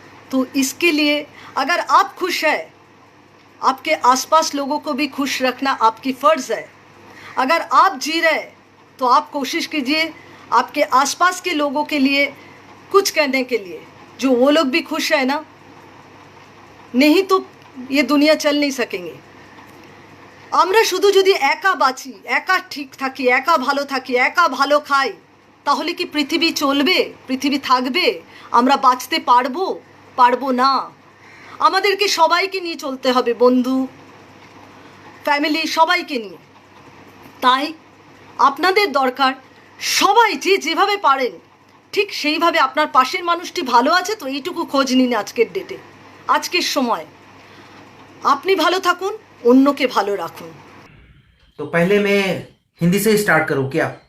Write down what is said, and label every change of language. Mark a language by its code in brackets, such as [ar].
[hi] तो इसके लिए अगर आप खुश है, आपके आसपास लोगों को भी खुश रखना आपकी फ़र्ज़ है। अगर आप जी रहे तो आप कोशिश कीजिए आपके आसपास के लोगों के लिए कुछ करने के लिए, जो वो लोग भी खुश है ना, नहीं तो ये दुनिया चल नहीं सकेंगे। [bn] আমরা শুধু যদি একা বাঁচি, একা ঠিক থাকি, একা ভালো থাকি, একা ভালো খাই, তাহলে কি পৃথিবী চলবে? পৃথিবী থাকবে? আমরা বাঁচতে পারবো না। আমাদেরকে সবাইকে নিয়ে চলতে হবে, বন্ধু, ফ্যামিলি সবাইকে নিয়ে। তাই আপনাদের দরকার সবাই যেভাবে পারেন ঠিক সেইভাবে আপনার পাশের মানুষটি ভালো আছে তো এইটুকু খোঁজ নিন আজকের ডেটে, আজকের সময়। আপনি ভালো থাকুন, অন্যকে ভালো রাখুন। [hi] तो पहले मैं हिंदी से स्टार्ट करूं क्या?